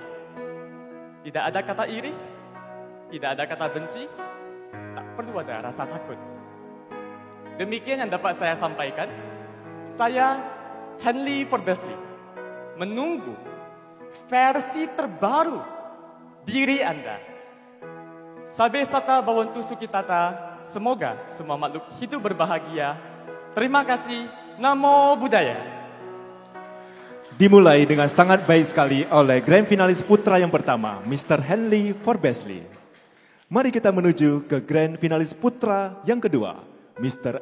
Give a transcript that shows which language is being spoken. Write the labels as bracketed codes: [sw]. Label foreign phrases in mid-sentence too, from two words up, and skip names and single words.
[id] Tidak ada kata iri, tidak ada kata benci, tak perlu ada rasa takut. Demikian yang dapat saya sampaikan. Saya Henley Forbesley menunggu versi terbaru diri Anda. [pi] Sabe sata bawantu sukitata, [id] semoga semua makhluk hidup berbahagia. Terima kasih, Namo Buddhaya. Dimulai dengan sangat baik sekali oleh grand finalis putra yang pertama, Mr. Henley Forbesley. Mari kita menuju ke grand finalis putra yang kedua, Mr.